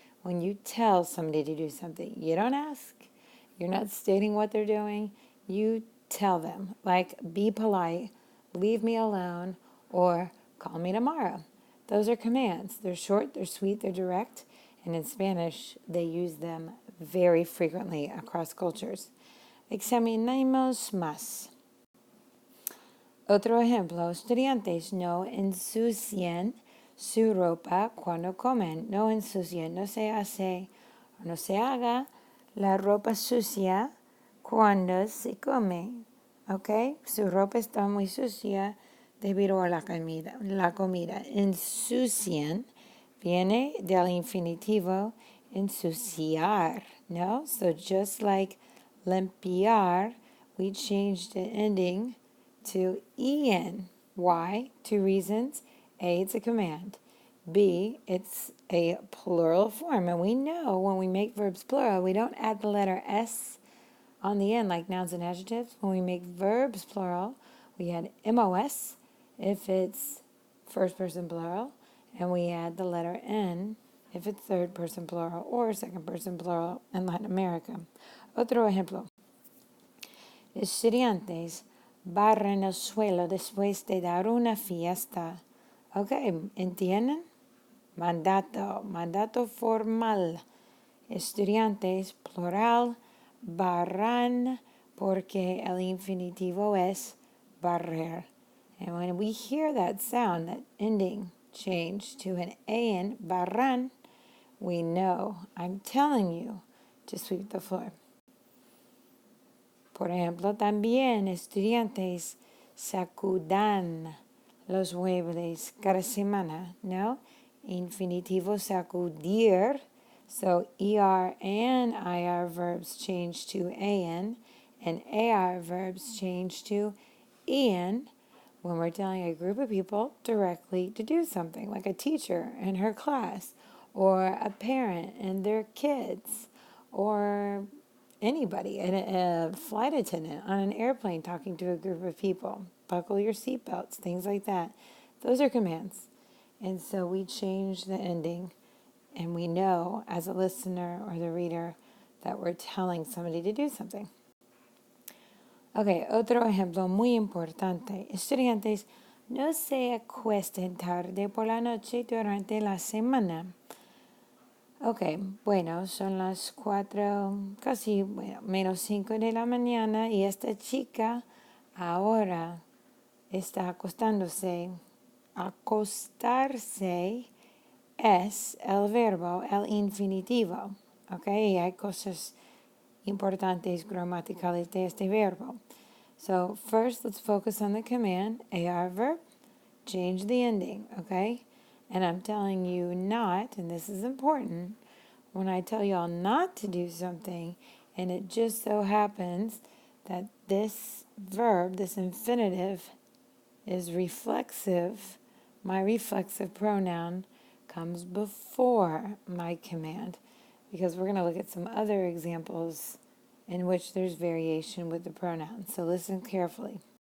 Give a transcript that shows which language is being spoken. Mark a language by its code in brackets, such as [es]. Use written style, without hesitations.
[en] When you tell somebody to do something, you don't ask, you're not stating what they're doing, you tell them, like, be polite, leave me alone, or call me tomorrow. Those are commands. They're short, they're sweet, they're direct, and in Spanish, they use them very frequently across cultures. [es] Examinemos más. Otro ejemplo, estudiantes no ensucian su ropa cuando comen. No ensucian, no se hace, no se haga la ropa sucia cuando se come. ¿Ok? Su ropa está muy sucia debido a la comida. Ensucian viene del infinitivo ensuciar, no? [en] So just like limpiar, we changed the ending to en. Why? Two reasons. A, it's a command. B, it's a plural form. And we know when we make verbs plural, we don't add the letter S on the end like nouns and adjectives. When we make verbs plural, we add MOS if it's first person plural, and we add the letter N if it's third person plural or second person plural in Latin America. [es] Otro ejemplo. Estudiantes barren el suelo después de dar una fiesta. Ok, ¿entienden? Mandato formal. Estudiantes, plural, barran, porque el infinitivo es barrer. [en] And when we hear that sound, that ending change to an an, barran, we know I'm telling you to sweep the floor. [es] Por ejemplo, también estudiantes sacudan los muebles cada semana, ¿no? Infinitivo sacudir. [en] So ER and IR verbs change to AN, and AR verbs change to EN when we're telling a group of people directly to do something, like a teacher in her class, or a parent and their kids, or anybody, a flight attendant on an airplane talking to a group of people. Buckle your seatbelts, things like that. Those are commands. And so we change the ending, and we know as a listener or the reader that we're telling somebody to do something. [es] Ok, otro ejemplo muy importante. Estudiantes, no se acuesten tarde por la noche durante la semana. Ok, bueno, son las 4, casi, bueno, menos 5 de la mañana y esta chica ahora está acostándose acostarse es el verbo, el infinitivo. ¿Ok? Y hay cosas importantes gramaticales de este verbo. [en] So first, let's focus on the command, AR verb, change the ending, okay? And I'm telling you not, and this is important, when I tell y'all not to do something, and it just so happens that this verb, this infinitive, is reflexive, my reflexive pronoun comes before my command, because we're going to look at some other examples in which there's variation with the pronouns. So listen carefully.